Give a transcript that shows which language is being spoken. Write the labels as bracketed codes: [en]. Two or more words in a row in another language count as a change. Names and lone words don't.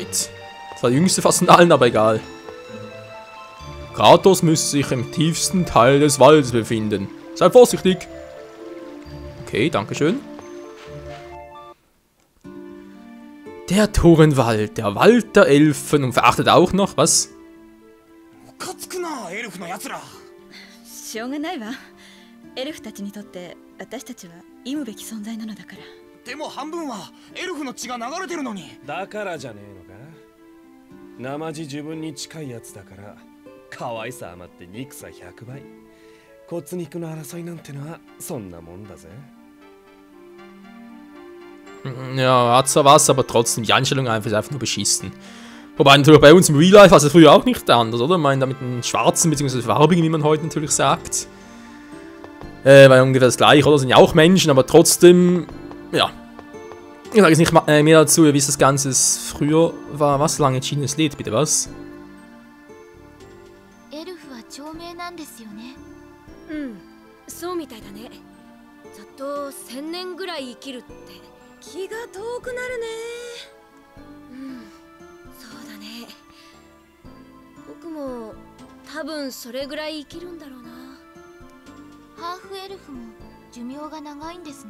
[de] Das war der jüngste fast von allen, aber egal. Kratos müsste sich im tiefsten Teil des Waldes befinden. Sei vorsichtig. Okay, dankeschön. Der Torenwald, der Wald der Elfen und verachtet auch noch, was? [ja] しょうがないわ。エルフたちにとって私たちは忌むべき存在なのだから。でも半分はエルフの血が流れてるのに。だからじゃねえのか。生地自分に近いやつだから、可愛さ余って憎さ100倍。骨肉の争いなんてのはそんなもんだぜ。 [de] Ja, hat zwar was, aber trotzdem die Einstellung einfach nur beschissen. Wobei natürlich bei uns im [en] Real Life [de] war es früher auch nicht anders, oder? Ich meine, da mit den schwarzen bzw. farbigen, wie man heute natürlich sagt. War ungefähr das gleiche, oder? Sind ja auch Menschen, aber trotzdem, ja. Ich sage jetzt nicht mehr dazu, wie das Ganze früher war. Was? Lange Genius Lied, bitte was? [ja] So みたいだね。ざっと1000年ぐらい生きるって気が遠くなるね。そうだね。僕も多分それぐらい生きるんだろうな。ハーフエルフも寿命が長いんですね。